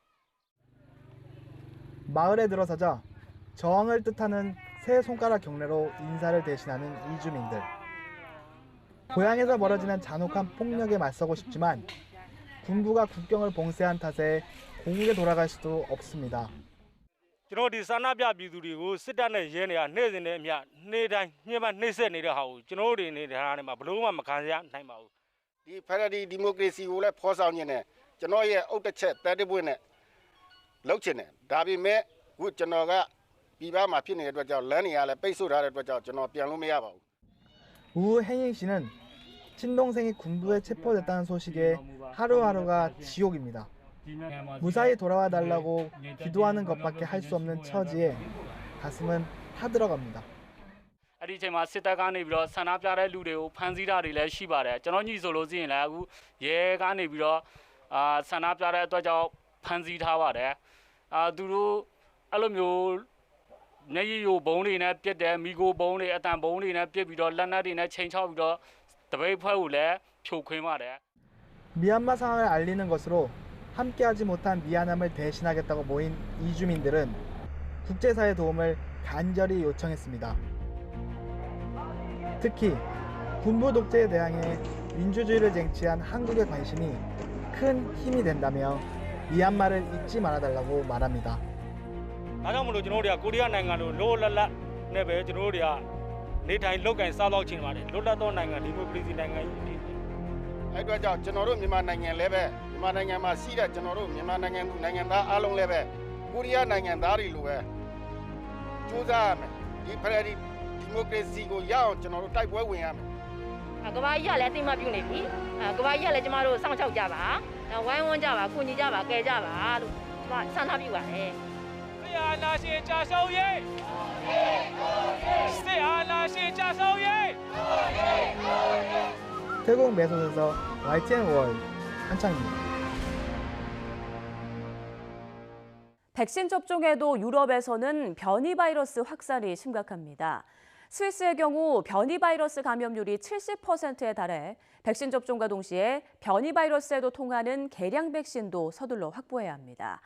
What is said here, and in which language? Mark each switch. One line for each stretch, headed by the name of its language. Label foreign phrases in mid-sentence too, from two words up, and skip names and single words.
Korean: 마을에 들어서자 저항을 뜻하는 세 손가락 경례로 인사를 대신하는 이주민들. 고향에서 벌어지는 잔혹한 폭력에 맞서고 싶지만 군부가 국경을 봉쇄한 탓에 고국에 돌아갈 수도 없습니다.
Burmese: ကျွန်တော်ဒီဆန္ဒပြပြည်သူတွေကိုစစ်တပ်နဲ့ရဲတွေကနှိမ့်စင်တဲ့အမြနေ့တိုင်းညှဉ်းပန်းနှိပ်စက်နေတဲ့ဟာကိုကျွန်တော်တို့တွေနေတဲ့ဟာတွေမှာဘလို့မှမခံရနိုင်ပါဘူး ဒီဖက်ဒရယ်ဒီမိုကရေစီကိုလည်းဖော်ဆောင်နေတယ်ကျွန်တော်ရဲ့အုတ်တစ်ချက်တဲတစ်ပွင့်နဲ့လှုပ်ချင်တယ်ဒါပေမဲ့ခုကျွန်တော်ကပြည်ပမှာဖြစ်နေတဲ့အတွက်ကြောင့်လမ်းတွေကလည်းပိတ်ဆို့ထားတဲ့အတွက်ကြောင့်ကျွန်တော်ပြန်လို့မရပါဘူး
Korean: 우 행잉 씨는 친동생이 군부에 체포됐다는 소식에 하루하루가 지옥입니다. 무사히 돌아와 달라고 기도하는 것밖에 할 수 없는 처지에 가슴은 타들어갑니다.
Burmese: အဲ့ဒီအချိန်မှာစစ်တပ်ကနေပြီးတော့ဆန္ဒပြတဲ့လူတွေကိုဖမ်းဆီးတာတွေလည်းရှိပါတယ်ကျွန်တော်ညီဆိုလို့ရှိရင်လည်းအခုရဲကနေပြီးတော့ဆန္ဒပြတဲ့အတွက်ကြောင့်ဖမ်းဆီးထားပါတယ်သူတို့အဲ့လိုမျိုးမျက်ရည်ယိုဘုံတွေနဲ့ပြစ်တယ်မိโกဘုံတွေအတန်ဘုံတွေနဲ့ပြစ်ပြီးတော့လက်နက်တွေနဲ့ချိန်ချောက်ပြီးတော့တပိတ်ဖွဲ့ကိုလည်းဖြိုခွင်းပါတယ်
Korean: 미얀마 상황을 알리는 것으로 함께하지 못한 미안함을 대신하겠다고 모인 이주민들은 국제사회 도움을 간절히 요청했습니다. 특히 군부 독재에 대항해 민주주의를 쟁취한 한국의 관심이 큰 힘이 된다며 미얀마를 잊지 말아달라고 말합니다.
Burmese: ဒါကြောင့်မလို့ကျွန်တော်တို့ကကိုရီးယားနိုင်ငံလိုလောလတ်လတ်နဲ့ပဲကျွန်တော်တို့တွေကနေထိုင်လောက်ကင်စားတော့ချင်ပါတယ်လွတ်လပ်သောနိုင်ငံဒီမိုကရေစီနိုင်ငံကြီး အဲ့အတွက်ကြောင့်ကျွန်တော်တို့မြန်မာနိုင်ငံလည်းပဲမြန်မာနိုင်ငံမှာရှိတဲ့ကျွန်တော်တို့မြန်မာနိုင်ငံသူနိုင်ငံသားအားလုံးလည်းပဲကိုရီးယားနိုင်ငံသားတွေလိုပဲကြိုးစားရမယ်ဒီဖက်ဒရယ်ဒီမိုကရေစီကိုရအောင်ကျွန်တော်တို့တိုက်ပွဲဝင်ရမယ် ကဘာကြီးကလည်းအသိမှပြုနေပြီကဘာကြီးကလည်းကျမတို့စောင့်ရှောက်ကြပါဝိုင်းဝန်းကြပါကူညီကြပါကယ်ကြပါလို့ကျမဆန္ဒပြုပါတယ် စစ်အာဏာရှင်ကြာဆုံးရေးစစ်အာဏာရှင်ကြာဆုံးရေး
Korean: 태국 메솥에서 YTN 월 한창입니다. 백신 접종에도 유럽에서는 변이 바이러스 확산이 심각합니다. 스위스의 경우 변이 바이러스 감염률이 70%에 달해 백신 접종과 동시에 변이 바이러스에도 통하는 개량 백신도 서둘러 확보해야 합니다.